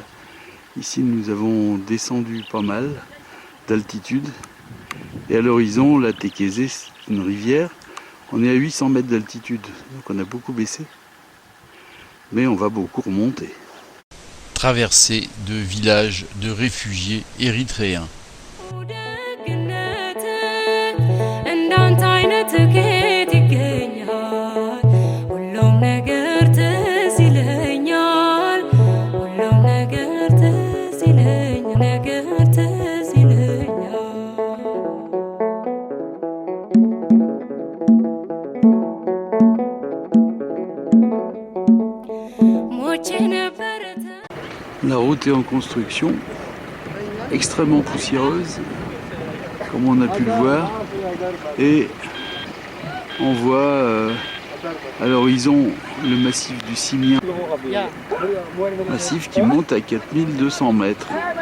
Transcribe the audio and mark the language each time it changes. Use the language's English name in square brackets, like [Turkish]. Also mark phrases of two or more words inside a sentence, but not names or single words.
[French] Ici nous avons descendu pas mal d'altitude et à l'horizon la Tékézé, c'est une rivière. On est à 800 mètres d'altitude, donc on a beaucoup baissé, mais on va beaucoup remonter. Traversée de villages de réfugiés érythréens. [Amharic] ከየት ይገኛል ሁሉም ነገር ትዝ ይለኛል ሁሉም ነገር ትዝ ይለኛል ሞቼ ነበረ። [French] La route est en construction, extrêmement poussiéreuse, comme on a pu le voir, et on voit à l'horizon le massif du Simien, massif qui monte à 4200 mètres.